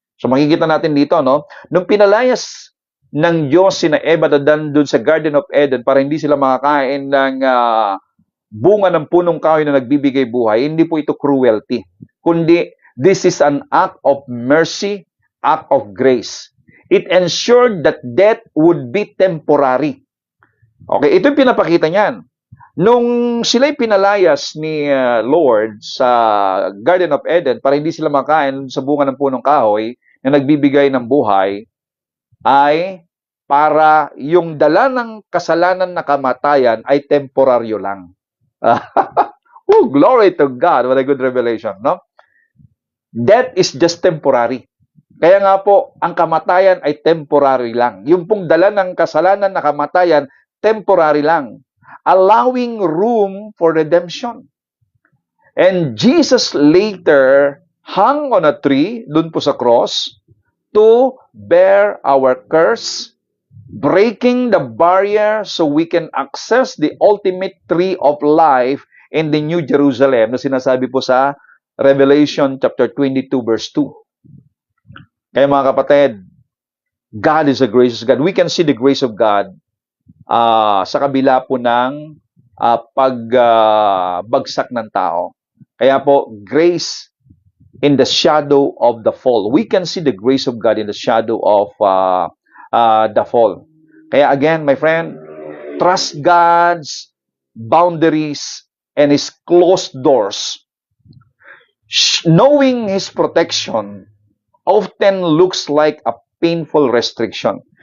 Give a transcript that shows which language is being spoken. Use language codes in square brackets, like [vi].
[tl] So makikita natin dito, nung pinalayas ng Diyos sina Eva at Adan doon sa Garden of Eden para hindi sila makakain ng bunga ng punong kahoy na nagbibigay buhay, hindi po ito cruelty, kundi [en] this is an act of mercy, act of grace. It ensured that death would be temporary. [tl] Okay, ito yung pinapakita niyan. Nung sila'y pinalayas ni Lord sa Garden of Eden para hindi sila makain sa bunga ng punong kahoy na nagbibigay ng buhay, ay para yung dala ng kasalanan na kamatayan ay temporaryo lang. [en] Oh, glory to God. What a good revelation, no? Death is just temporary. [tl] Kaya nga po, ang kamatayan ay temporary lang. Yung pong dala ng kasalanan na kamatayan, temporary lang. [en] Allowing room for redemption. And Jesus later hung on a tree, [tl] dun po sa cross, [en] to bear our curse, breaking the barrier so we can access the ultimate tree of life in the New Jerusalem [tl] na sinasabi po sa Revelation chapter 22 verse 2. Kaya mga kapatid, [en] God is a gracious God. We can see the grace of God [tl] sa kabila po ng pagbagsak ng tao. Kaya po, [en] grace in the shadow of the fall. We can see the grace of God in the shadow of the fall. Kaya again, my friend, trust God's boundaries and His closed doors. Knowing His protection often looks like a painful restriction.